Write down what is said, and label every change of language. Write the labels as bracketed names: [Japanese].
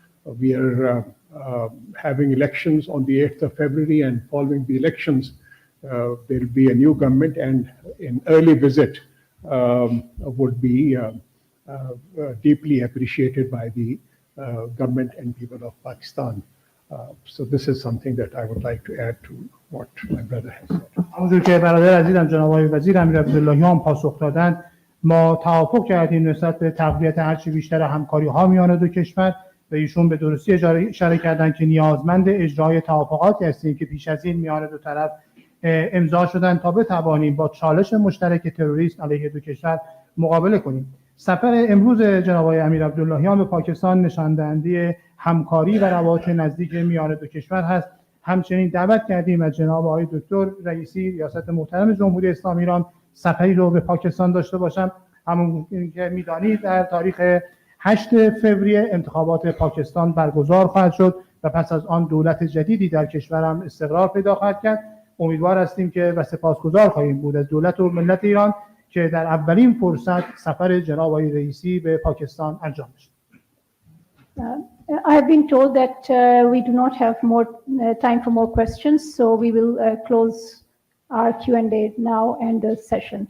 [English] We are having elections on the 8th of February, and following the elections, there will be a new government, and an early visit would be deeply appreciated by the government and people of Pakistan. So this is something that I would like to add to what my brother has said. [Persian] همونجور که برادر عزیزم جناب آقای وزیر امیر عبداللهیان پاسخ دادند، ما توافق کردیم نسبت به تقویت هرچی بیشتر همکاری ها میان دو کشور و ایشون به درستی اشاره کردند که نیازمند اجرای توافقاتی هستیم که پیش از این میان دو طرف امضا شدن تا بتوانیم با چالش مشترک تروریسم علیه دو کشور مقابله کنیم. سفر امروز جناب آقای امیر عبداللهیان به پاکستان نشان دهنده همکاری و روابط نزدیک میان دو کشور هست. همچنین دعوت کردیم از جناب آقای دکتر رئیسی ریاست محترم جمهوری اسلامی ایران سفری رو به پاکستان داشته باشم. همون که میدانید در تاریخ 8 فوریه انتخابات پاکستان برگزار خواهد شد و و پس از آن دولت جدیدی در کشور هم استقرار پیدا خواهد کرد. امیدوار هستیم که و سپاسگزار خواهیم بود از دولت و ملت ایران که در اولین فرصت سفر جناب آقای رئیسی به پاکستان انجام بشه. [English] I have been told that we do not have more time for more questions, so we will close our Q&A now and the session.